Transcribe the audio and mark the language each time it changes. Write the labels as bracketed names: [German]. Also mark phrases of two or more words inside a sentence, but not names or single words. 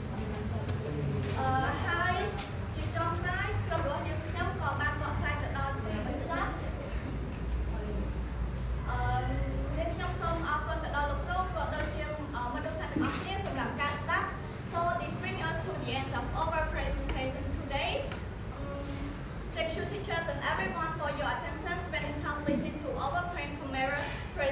[Khmer] ហើយជាចុងក្រោយក្រុមរបស់យើងខ្ញុំក៏បានបកស្រាយទៅដល់ពេលបញ្ចប់នេះខ្ញុំសូមអរគុណទៅដល់លោកគ្រូក៏ដូចជាមនុស្សទាំងអស់គ្នាសម្រាប់ការស្ដាប់ [English] So this brings us to the end of our presentation today. Thank you teachers and everyone for your attention, spending time listening to our Prem Khmer